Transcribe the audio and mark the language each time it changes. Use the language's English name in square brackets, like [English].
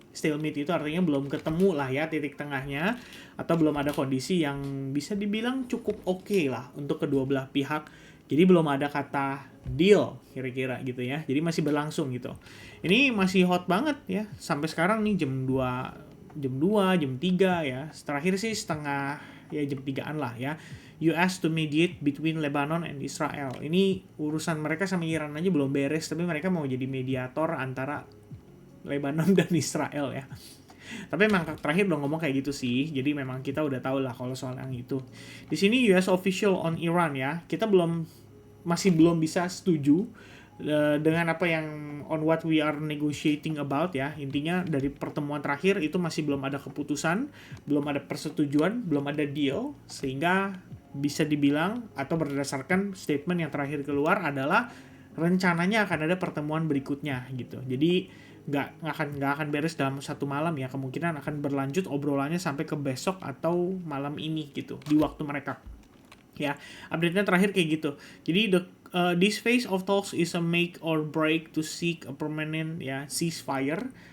[Indonesian] Stalemate itu artinya belum ketemu lah ya titik tengahnya, atau belum ada kondisi yang bisa dibilang cukup oke lah untuk kedua belah pihak. Jadi belum ada kata deal kira-kira gitu ya. Jadi masih berlangsung gitu. Ini masih hot banget ya. Sampai sekarang nih jam 2, jam 3 ya. Terakhir sih setengah ya jam 3-an lah ya. [English] US to mediate between Lebanon and Israel. [Indonesian] Ini urusan mereka sama Iran aja belum beres, tapi mereka mau jadi mediator antara Lebanon dan Israel ya. Tapi memang terakhir udah ngomong kayak gitu sih. Jadi memang kita udah tahu lah kalau soal yang itu. [English] Di sini US official on Iran ya. [Indonesian] Kita masih belum bisa setuju dengan apa yang [English] on what we are negotiating about [Indonesian] ya. Intinya dari pertemuan terakhir itu masih belum ada keputusan, belum ada persetujuan, belum ada deal, sehingga bisa dibilang atau berdasarkan statement yang terakhir keluar adalah rencananya akan ada pertemuan berikutnya gitu. Jadi nggak akan beres dalam satu malam ya, kemungkinan akan berlanjut obrolannya sampai ke besok atau malam ini gitu di waktu mereka. Ya, update-nya terakhir kayak gitu. [English] Jadi this phase of talks is a make or break to seek a permanent ya ceasefire.